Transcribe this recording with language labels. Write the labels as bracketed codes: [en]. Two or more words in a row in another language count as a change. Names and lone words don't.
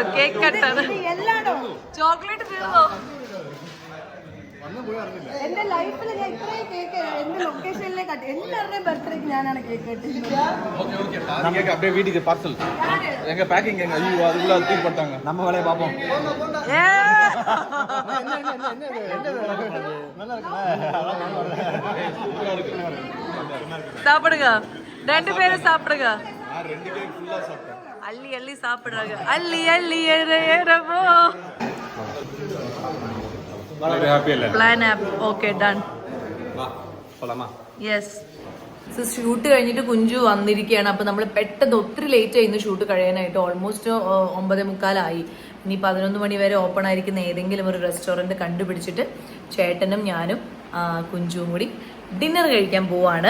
[ml] ചോക്ലേറ്റ് തീർന്നോ? എന്റെ ലൈഫിൽ ഞാൻ ഇത്രയും കേക്ക് എന്റെ ലൊക്കേഷനിലെ കട്ട് എല്ലാവരുടെയും ബർത്ത്ഡേക്ക് ഞാനാണ് കേക്ക് കട്ടിക്കുന്നത്. [ta] அப்படியே வீட்டுக்கு பார்சல் எங்க பேக்கிங் எங்க ஐயோ அதுக்குள்ள தூக்கி போட்டாங்க. நம்ம வேலையை பார்ப்போம். சாப்பிடுங்க, 2 பேரும் சாப்பிடுங்க. அள்ளி அள்ளி சாப்பிடுறாங்க. அள்ளி அள்ளி ஏறவோ. [en] plan up okay done. യെസ്. [ml] ഷൂട്ട് കഴിഞ്ഞിട്ട് കുഞ്ചു വന്നിരിക്കുകയാണ്. അപ്പൊ നമ്മൾ പെട്ടെന്ന് ഒത്തിരി ലേറ്റ് ആയിരുന്നു ഷൂട്ട് കഴിയാനായിട്ട്. ഓൾമോസ്റ്റ് 9:45. ഇനി 11 മണി വരെ ഓപ്പൺ ആയിരിക്കുന്ന ഏതെങ്കിലും ഒരു റെസ്റ്റോറൻറ്റ് കണ്ടുപിടിച്ചിട്ട് ചേട്ടനും ഞാനും കുഞ്ചുവും കൂടി ഡിന്നർ കഴിക്കാൻ പോവാണ്.